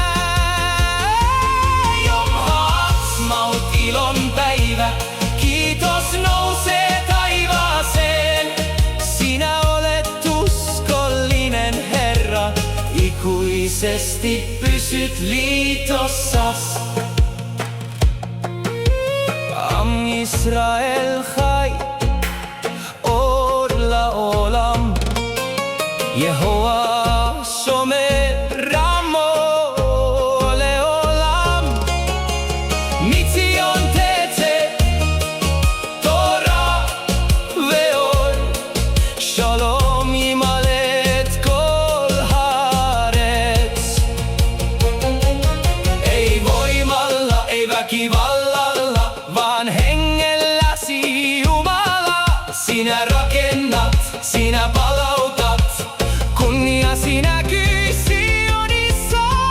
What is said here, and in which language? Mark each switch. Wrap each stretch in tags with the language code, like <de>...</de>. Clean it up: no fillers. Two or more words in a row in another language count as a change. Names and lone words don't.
<he>יום העצמאות,</he> <fi>ilon päivä, kiitos nousee taivaaseen. Sinä olet uskollinen Herra, ikuisesti pysyt liitossas.</fi> <he>עם ישראל חי עוד לעולם, יהוה שומר עמו לעולם. מציון תצא תורה ואור, שלום ימלא את כל הארץ.</he> <fi>Ei voimalla, ei väkivallalla, vaan hengelläsi Jumala. Sinä rakennat, sinä palautat, kunniasi näkyy Sionissa.</fi>